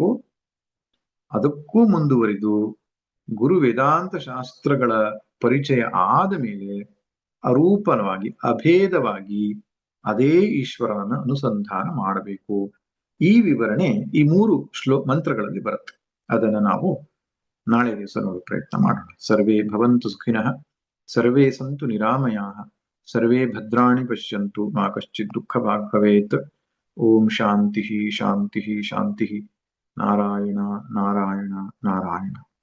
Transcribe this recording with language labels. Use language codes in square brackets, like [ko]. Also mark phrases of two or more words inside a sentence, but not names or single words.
[kn] ಅದಕ್ಕೂ ಮುಂದುವರಿದು ಗುರು ವೇದಾಂತ ಶಾಸ್ತ್ರಗಳ ಪರಿಚಯ ಆದ ಮೇಲೆ ಅರೂಪವಾಗಿ, ಅಭೇದವಾಗಿ ಅದೇ ಈಶ್ವರನ ಅನುಸಂಧಾನ ಮಾಡಬೇಕು. ಈ ವಿವರಣೆ ಈ 3 ಮಂತ್ರಗಳಲ್ಲಿ ಬರುತ್ತೆ. ಅದನ್ನು ನಾವು ನಾಳೆ ದಿವಸ ನೋಡೋ ಪ್ರಯತ್ನ ಮಾಡೋಣ. [sa] ಸರ್ವೇ ಭವಂತು ಸುಖಿನಃ, ಸರ್ವೇ ಸಂತು ನಿರಾಮಯಾಃ, ಸರ್ವೇ ಭದ್ರಾಣಿ ಪಶ್ಯಂತು ಮಾ ಕಶ್ಚಿತ್ ದುಃಖ ಭಾಗ್ ಭವೇತ್. ಓಂ ಶಾಂತಿ ಶಾಂತಿ ಶಾಂತಿ. ನಾರಾಯಣ ನಾರಾಯಣ ನಾರಾಯಣ.